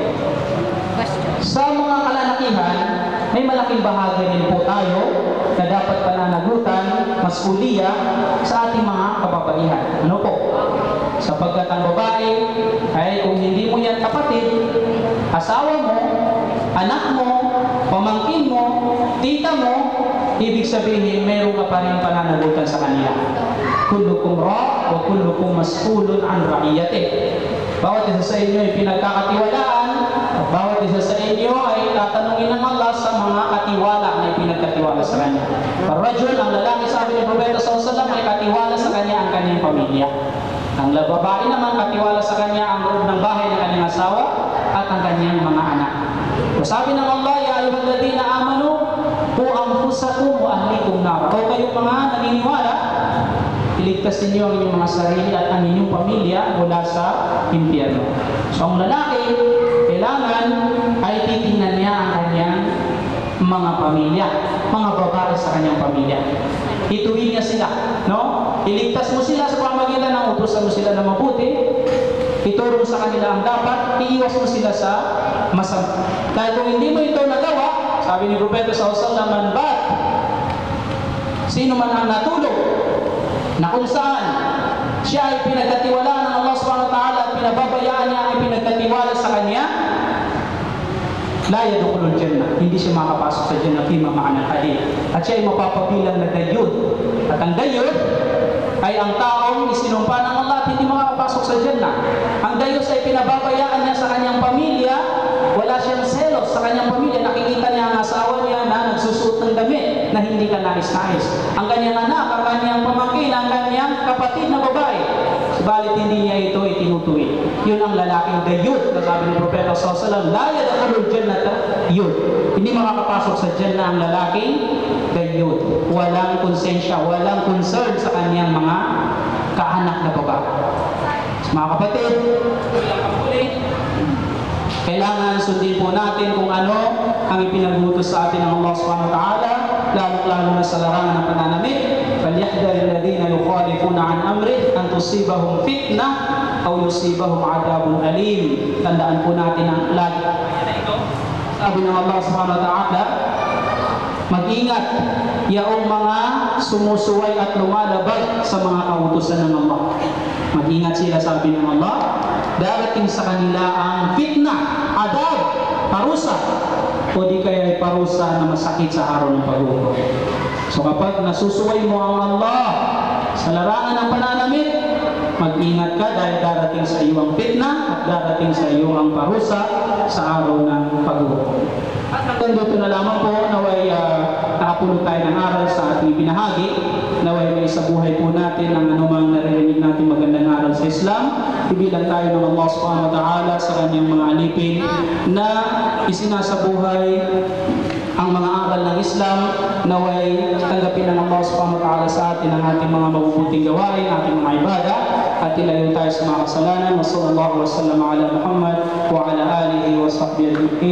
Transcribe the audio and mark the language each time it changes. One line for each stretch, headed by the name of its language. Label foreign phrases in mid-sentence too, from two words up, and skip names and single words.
Filipino: Sa mga kalalakihan, may malaking bahagi rin po tayo na dapat pananagutan, masuliya sa ating mga kababaihan. Ano po? Sapagkat ang babae ay kung hindi mo yan kapatid, asawa mo, anak mo, pamangkin mo, tita mo, ibig sabihin meron ka pa rin pananagutan sa kanila.
Arabic: كلكم راع وكلكم مسؤول عن رعيته.
Filipino: Bawat isa sa inyo ay pinagkakatiwalaan at bawat isa sa inyo ay tatanungin ng Allah sa mga katiwala na pinagkatiwala sa kanya. Parajul, ang lalaki, sabi ni Propeta
Arabic: صلى الله عليه وسلم,
Filipino: ay katiwala sa kanya ang kanyang pamilya. Ang babae naman katiwala sa kanya ang loob ng bahay ng kanyang asawa at ang kanyang mga anak. So, sabi ng Allah,
Arabic: يا أيها الذين آمنوا قوا أنفسكم وأهليكم نار.
Filipino: O kayong mga naniniwala, iligtas ninyo ang inyong mga sarili at ang inyong pamilya mula sa impyerno. So ang lalaki, kailangan ay titingnan niya ang kanyang mga pamilya, mga babae sa kanyang pamilya. Ituwin niya sila, no? Iligtas mo sila sa pamagitan ng utusan mo sila na mabuti, ituro sa kanila ang dapat, iiwas mo sila sa masama. Dahil kung hindi mo ito nagawa, sabi ni Propeta
Arabic: صلى الله عليه وسلم, من بات,
Filipino: sino man ang natulog na kung saan siya ay pinagkatiwalaan ng
Arabic: الله سبحانه وتعالى
Filipino: at pinababayaan niya ay pinagkatiwala sa kanya,
Arabic: لا يدخل الجنة,
Filipino: hindi siya makapasok sa jannah
Arabic: فيما معنى حديث,
Filipino: at siya ay mapapabilang na dayud. At ang dayud ay ang taong isinumpa ng Allah at hindi makapasok sa jannah. Ang dayus ay pinababayaan niya sa kanyang pamilya, wala siyang selos sa kanyang pamilya, nakikita niya ang asawa niya na nagsusuot ng damit na hindi ka nais-nais, ang kanyang anak, ang kanyang pamangkin, ang kanyang kapatid na babae, subalit hindi niya ito itinutuwi. Yun ang lalaking dayud na sabi ni Propeta
Arabic: صلى الله عليه وسلم, لا يدخل الجنة
Filipino: yun, hindi makakapasok sa jannah ang lalaking dayud, walang konsensya, walang concern sa kanyang mga kaanak na babae. Mga kapatid, kailangan sundin po natin kung ano ang ipinagutos sa atin ng
Arabic: الله سبحانه وتعالى,
Filipino: lalo na sa larangan ng pananamit.
Arabic: فَلْيَحْذَرِ الَّذِينَ يُخَالِفُونَ عَنْ أَمْرِهِ أَنْ تُصِيبَهُمْ فِتْنَةٌ أَوْ يُصِيبَهُمْ عَذَابٌ أَلِيمٌ.
Filipino: Tandaan po natin ang lagi. Sabi ng
Arabic: الله سبحانه وتعالى,
Filipino: mag-ingat yaong mga sumusuway at lumalabag sa mga kautusan ng Allah. Mag-ingat sila, sabi ng Allah, darating sa kanila ang fitna, adab, parusa, o di kaya ay parusa na masakit sa araw ng paghukom. So kapag nasusuway mo ang Allah sa larangan ng pananamit, mag-ingat ka dahil darating sa iyo ang fitna at darating sa iyo ang parusa sa araw ng paghukom. At hanggang dito na lamang po, naway nakapulot tayo ng aral sa ating pinahagi, naway may sa buhay po natin ang anumang naririnig natin magandang aral sa Islam, ibilang tayo ng
Arabic: الله سبحانه وتعالى
Filipino: sa kanyang mga alipin na isinasabuhay ang mga aral ng Islam, naway tanggapin ng
Arabic: الله سبحانه وتعالى
Filipino: sa atin ang ating mga mabubuting gawain, ating mga ibada, at ilayo tayo sa mga kasalanan.
Arabic: وصلى الله وسلم على محمد وعلى آله وصحبه أجمعين.